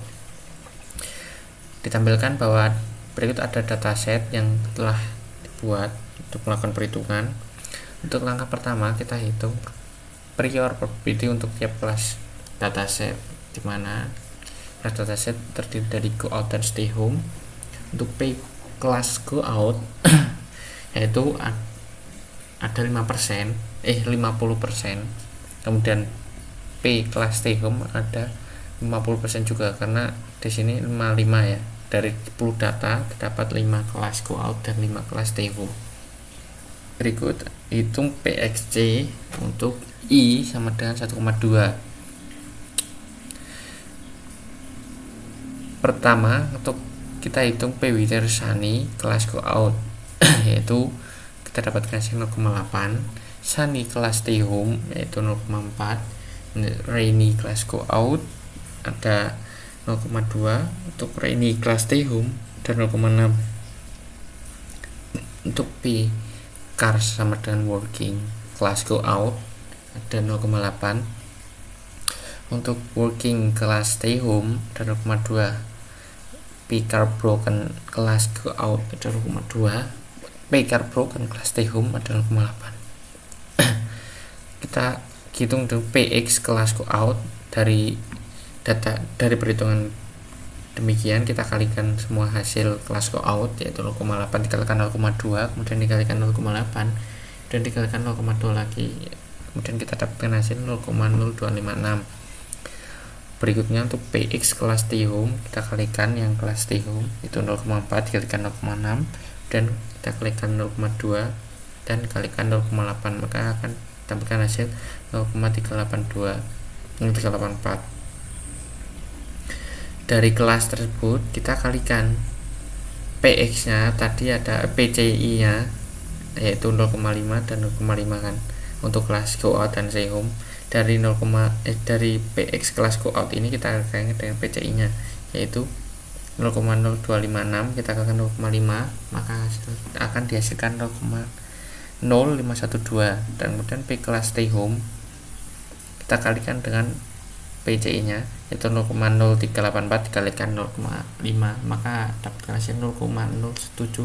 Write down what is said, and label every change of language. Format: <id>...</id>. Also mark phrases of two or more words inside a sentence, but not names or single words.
<id>Ditampilkan bahwa berikut ada dataset yang telah dibuat untuk melakukan perhitungan. Untuk langkah pertama, kita hitung</id> <en>prior probability</en> <id>untuk tiap kelas dataset, di mana kelas dataset terdiri dari</id> <en>go out</en> <id>dan</id> <en>stay home.</en> <id>Untuk kelas</id> <en>go out</en> <id>yaitu ada 50%. Kemudian P kelas</id> <en>stay home</en> <id>ada 50% juga, karena di sini 55 ya. Dari 10 data terdapat 5 kelas</id> <en>go out</en> <id>dan 5 kelas</id> <en>stay home.</en> <id>Berikut hitung PXC untuk I sama dengan 1,2. Pertama, untuk kita hitung P Witer Sunny kelas</id> <en>go out</en> <id>yaitu kita dapatkan hasil 0,8, Sunny kelas</id> <en>stay home</en> <id>yaitu 0,4, Rainy kelas</id> <en>go out</en> <id>ada 0,2, untuk Rainy kelas</id> <en>stay home</en> <id>dan 0,6. Untuk P Cars sama dengan working kelas</id> <en>go out</en> <id>ada 0,8, untuk working kelas</id> <en>stay home</en> <id>ada 0,2, P</id> <en>car broken</en> <id>kelas</id> <en>go out</en> <id>ada 0,2, P</id> <en>car broken</en> <id>kelas</id> <en>stay home</en> <id>ada 0,8. Kita hitung dengan PX kelas</id> <en>go out</en> <id>dari data dari perhitungan demikian, kita kalikan semua hasil kelas</id> <en>go out</en> <id>yaitu 0,8 dikalikan 0,2 kemudian dikalikan 0,8 dan dikalikan 0,2 lagi, kemudian kita dapatkan hasil 0,0256. Berikutnya untuk PX kelas</id> <en>stay home</en> <id>kita kalikan yang kelas</id> <en>stay home</en> <id>itu 0,4 dikalikan 0,6 dan kita kalikan 0,2 dan kalikan 0,8, maka akan dapatkan hasil 0,384. Dari kelas tersebut kita kalikan PX nya, tadi ada PCI nya yaitu 0,5 dan 0,5 kan untuk kelas</id> <en>go out</en> <id>dan</id> <en>stay home.</en> <id>Dari dari PX kelas</id> <en>go out</en> <id>ini kita kalikan dengan PCI nya yaitu 0,0256, kita kalikan 0,5 maka akan dihasilkan 0,0512, dan kemudian P kelas</id> <en>stay home</en> <id>kita kalikan dengan PCI nya yaitu 0,0384 dikalikan 0,5 maka dapat hasil 0,0768.</id>